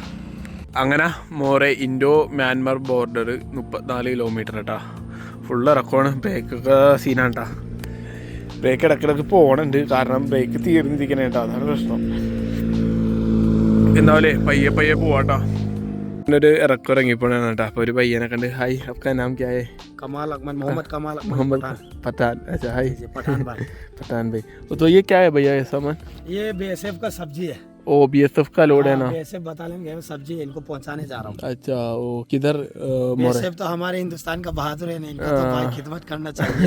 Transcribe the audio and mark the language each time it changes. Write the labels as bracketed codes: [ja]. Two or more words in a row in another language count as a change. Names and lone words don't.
[ml] അങ്ങനെ മോറെ ഇൻഡോ മ്യാൻമർ ബോർഡർ 34 കിലോമീറ്റർ കേട്ടോ. ഫുള്ള് ഇറക്കമാണ്. ബ്രേക്കൊക്കെ സീനാണ് കേട്ടോ. ബ്രേക്ക് ഇടയ്ക്കിടയ്ക്ക് പോകണുണ്ട്, കാരണം ബ്രേക്ക് തീർന്നിരിക്കണേ കേട്ടോ, അതാണ് പ്രശ്നം. എന്തായാലേ പയ്യെ പോവാട്ടോ. ഒരു ഇറക്കം ഇറങ്ങിപ്പോഴാണ് കേട്ടോ. അപ്പോൾ ഒരു പയ്യനെ കണ്ട്, ഹായ് [hi] आपका नाम क्या है? कमाल अकमल मोहम्मद पठान. अच्छा हाय पठान भाई. तो ये क्या है भैया ये सामान? ये BSF का सब्जी है. ओ BSF का लोड है ना? BSF बटालियन गए सब्जी इनको पहुंचाने जा रहा हूँ. अच्छा वो किधर? BSF तो हमारे हिंदुस्तान का बहादुर है, इनका तो भाई खिदमत करना चाहिए.